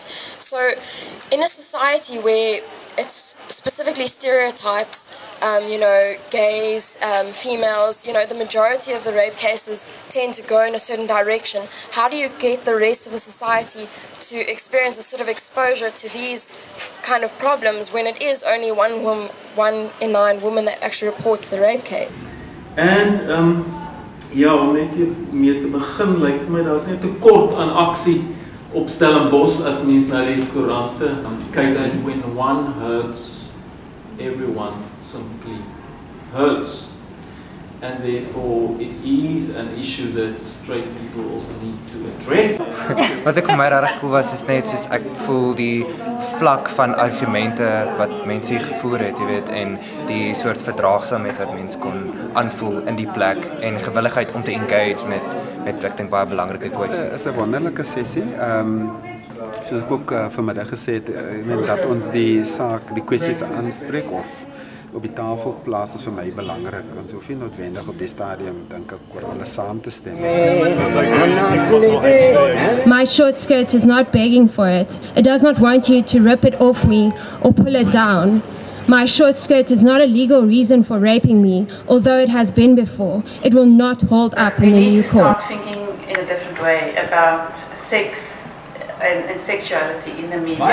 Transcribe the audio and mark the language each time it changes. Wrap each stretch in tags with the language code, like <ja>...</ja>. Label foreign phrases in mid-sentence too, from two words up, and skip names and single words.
<en>So in a society where it's specifically stereotypes, gays, females, the majority of the rape cases tend to go in a certain direction. How do you get the rest of the society to experience a sort of exposure to these kind of problems when it is only one in 9 women that actually reports the rape case?</en> <af>And om net mee te begin, lyk vir my daar's net 'n tekort aan aksie op Stellenbosch as mens na die koerante kyk.</af> <en>Dat when one hurts, everyone simply hurts. And therefore it is an issue that straight people also need to address.</en> <af>Wat ek vir my regtig cool was is net soos ek voel die vlak van argumente wat mense hier gevoer het, jy weet, en die soort verdraagsaamheid wat mense kon aanvoel in die plek en gewilligheid om te engage met ek dink baie belangrike kwessies. Dit is 'n wonderlike sessie. Soos ek ook vanmiddag gesê het, dat ons die kwessies aanspreek of op die tafel plaas is vir my belangrik. Ons hoef nie noodwendig op die stadium dink ek oor alles saam te stem.</af> <en>My short skirt is not begging for it. It does not want you to rip it off me or pull it down. My short skirt is not a legal reason for raping me, although it has been before. It will not hold up in the new court. We need to start thinking in a different way about sex and sexuality in the media.</en>